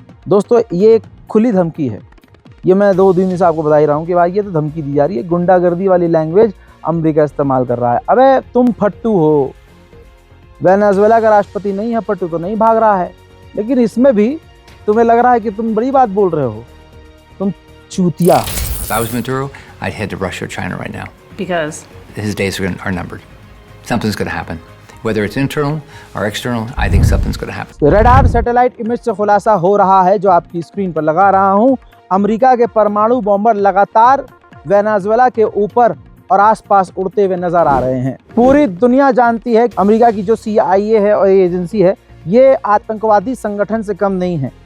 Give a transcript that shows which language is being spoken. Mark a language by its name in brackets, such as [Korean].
[Hindi] दोस्तों ये एक खुली धमकी है, ये मैं 2 दिन से आपको बता ही रहा हूँ कि भाई ये तो धमकी दी जा रही है, गुंडागर्दी वाली लैंग्वेज अमेरिका इस्तेमाल कर रहा है। अबे तुम फट्टू हो, वेनेजुएला का राष्ट्रपति नहीं है, फट्टू तो नहीं भाग रहा है, लेकिन इसमें भी तुम्हें लग रहा है कि तुम बड़ी बात बोल रहे हो, तुम चूतिया। [English] If I was Maduro, I'd head to Russia or China right now. Because His days are numbered. Something's going to happen. Whether it's internal or external, I think something's going to happen. [Hindi] Radar satellite image से खुलासा हो रहा है, जो आपकी screen पर लगा रहा हूं, अमेरिका के परमाणु बॉम्बर लगातार वेनेजुएला के ऊपर और आसपास उड़ते हुए नजर आ रहे हैं। पूरी दुनिया जानती है कि अमेरिका की जो CIA है और एजेंसी है, ये आतंकवादी संगठन से कम नहीं है।